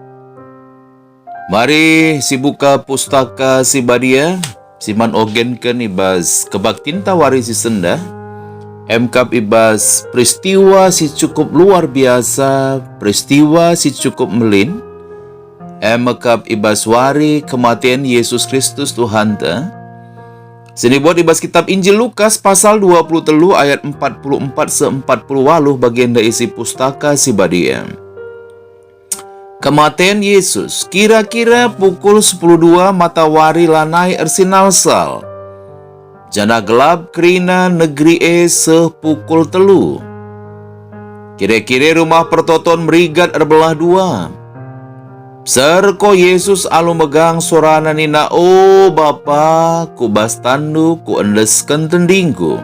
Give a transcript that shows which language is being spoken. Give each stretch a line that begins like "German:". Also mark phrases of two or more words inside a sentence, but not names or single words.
Batak Karo: Mari si buka pustaka si badia siman ogenken ibas kebaktin tawari si senda. Emkap ibas peristiwa si cukup
Indonesian: luar biasa,
Batak Karo: peristiwa si cukup melin. Emkap ibas wari kematian Yesus Kristus Tuhan ta. Sini buat ibas kitab Injil Lukas pasal 23 ayat 44-48
Indonesian: bagian dari isi
Batak Karo: pustaka si badia.
Indonesian: Kematian Yesus kira-kira pukul 10.02
Batak Karo: matahari lanai ersinalsal. Jana gelap kerina negeri sepukul telu. Kira-kira rumah pertoton merigat erbelah dua. Serko Yesus alu megang sorana nina, "Oh Bapa, ku bas tandu, ku endeskan tendingku."